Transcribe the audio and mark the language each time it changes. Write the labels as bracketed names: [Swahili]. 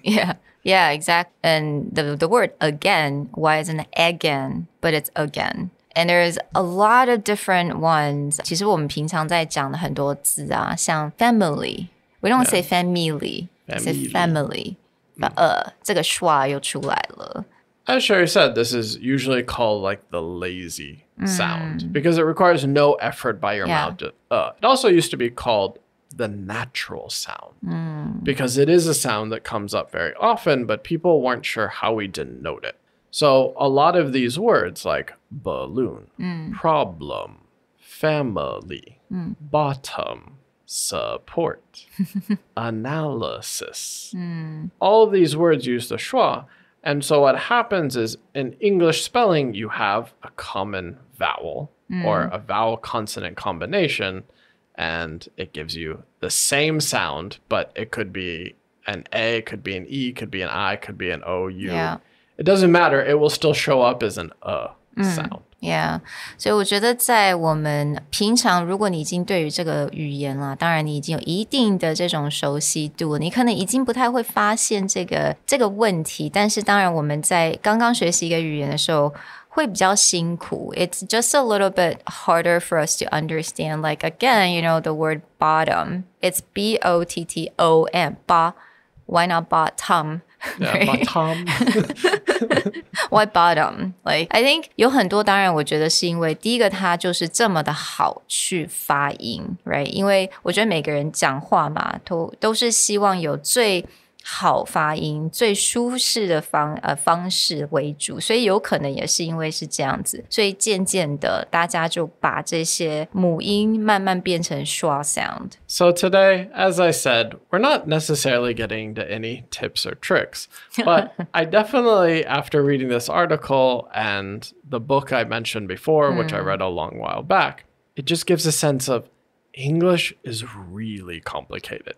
[English] Yeah, exactly. And the word again, why isn't it again, but it's again? And there's a lot of different ones. [Chinese] 其实我们平常在讲的很多字啊，像 [English] family, we don't say family, we say family. [Chinese] 这个 schwa 又出来了。 [English] As Sherry said, this is usually called like the lazy sound because it requires no effort by your mouth. It also used to be called the natural sound because it is a sound that comes up very often, but people weren't sure how we denote it. So a lot of these words like balloon, problem, family, bottom, support, analysis, all of these words use the schwa. And so what happens is in English spelling, you have a common vowel or a vowel consonant combination, and it gives you the same sound, but it could be an A, it could be an E, it could be an I, it could be an O, U. It doesn't matter. It will still show up as an sound. Yeah. [Chinese] 所以我觉得在我们平常，如果你已经对于这个语言啦，当然你已经有一定的这种熟悉度，你可能已经不太会发现这个问题。但是当然我们在刚刚学习一个语言的时候，会比较辛苦。 [English] It's just a little bit harder for us to understand. Like again, you know, the word bottom. It's B-O-T-T-O-M. Why not bottom? Yeah, bottom. Why bottom? Like, I think [Chinese] 有很多，当然我觉得是因为第一个它就是这么的好去发音 right? 因为我觉得每个人讲话嘛，都是希望有最好发音最舒适的方式为主，所以有可能也是因为是这样子，所以渐渐的大家就把这些母音慢慢变成schwa sound. [English] So today, as I said, we're not necessarily getting to any tips or tricks, but I definitely, after reading this article and the book I mentioned before, which I read a long while back, it just gives a sense of English is really complicated.